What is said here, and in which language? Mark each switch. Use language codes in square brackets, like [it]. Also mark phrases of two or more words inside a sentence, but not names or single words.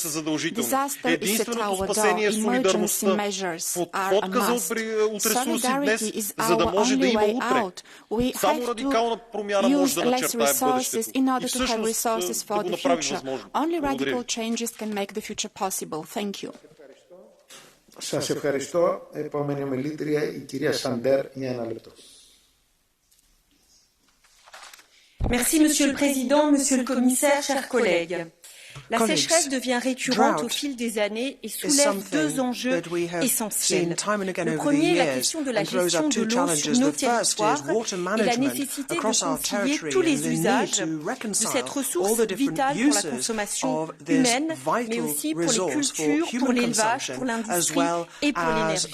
[en] Disaster is at our door. Emergency measures are a must. Solidarity is our only way out. We have to use less resources in order to have resources for the future. Only radical changes can make the future possible. Thank you. [el] Σας ευχαριστώ. Επόμενη ομιλήτρια, η κυρία Σαντέρ, για 1 λεπτό. [fr] Merci, Monsieur le Président, Monsieur le Commissaire, chers collègues. La sécheresse devient récurrente au fil des années et soulève 2 enjeux essentiels. Le premier est la question de la gestion de l'eau sur nos territoires et la nécessité de concilier tous les usages de cette ressource vitale pour la consommation humaine, mais aussi pour les cultures, pour l'élevage, pour l'industrie et pour l'énergie.